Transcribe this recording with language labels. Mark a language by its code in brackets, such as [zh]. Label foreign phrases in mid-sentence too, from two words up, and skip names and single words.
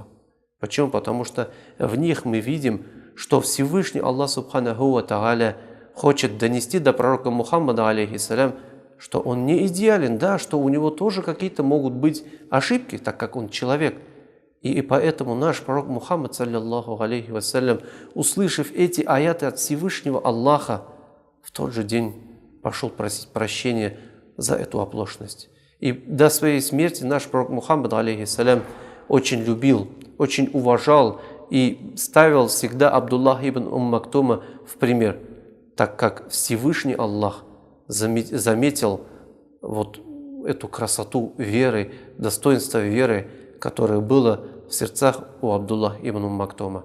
[ru] Почему? Потому что в них мы видим, что Всевышний Аллах [ar] سبحانه وتعالى [ru] хочет донести до пророка Мухаммада, алейхиссалям, что он не идеален, да, что у него тоже какие-то могут быть ошибки, так как он человек. И поэтому наш пророк Мухаммад, [ar] صلى الله عليه وسلم, [ru] услышав эти аяты от Всевышнего Аллаха, в тот же день пошел просить прощения за эту оплошность. И до своей смерти наш пророк Мухаммад, алейхиссалям, очень любил, очень уважал и ставил всегда Абдуллах ибн Мактума в пример, так как Всевышний Аллах заметил вот эту красоту веры, достоинство веры, которое было в сердцах у Абдуллах ибн Мактума.